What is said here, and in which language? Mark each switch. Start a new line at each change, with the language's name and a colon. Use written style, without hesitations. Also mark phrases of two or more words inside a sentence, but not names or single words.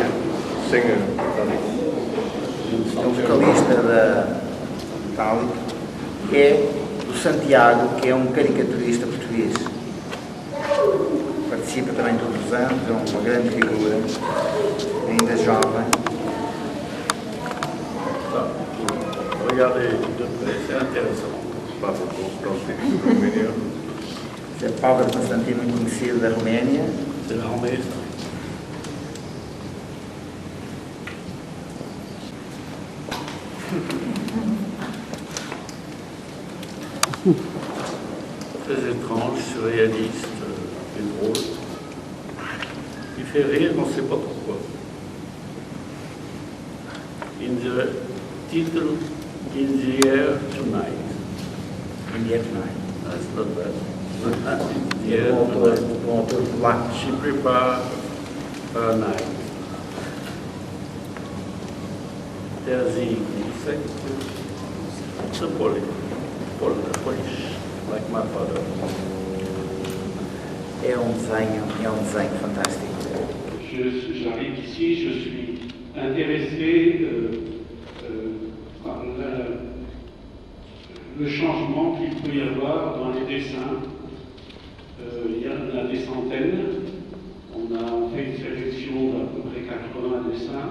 Portuguese: Singer. O vocalista da Metallica é o Santiago, que é um caricaturista português. Participa também todos os anos, é uma grande figura, ainda jovem.
French: Regardez de près, c'est intéressant.
Portuguese: Pavel Constantin, Roménia. É Pavel Constantin, muito conhecido da Roménia.
French: C'est l'armée, ça. Très étrange, surréaliste et drôle. Il fait rire, on ne sait pas pourquoi.
English: In the title, In the Air Tonight. In the Air Tonight. Yes,
Portuguese: um autor polaco.
English: she prepared her knife. There's the insect, it's a polish, like my father.
Portuguese: É desenho fantástico.
French: J'arrive ici, je suis intéressé par le changement qu'il peut y avoir dans les dessins. Il y en a des centaines. On a fait une sélection d'à peu près 80 dessins.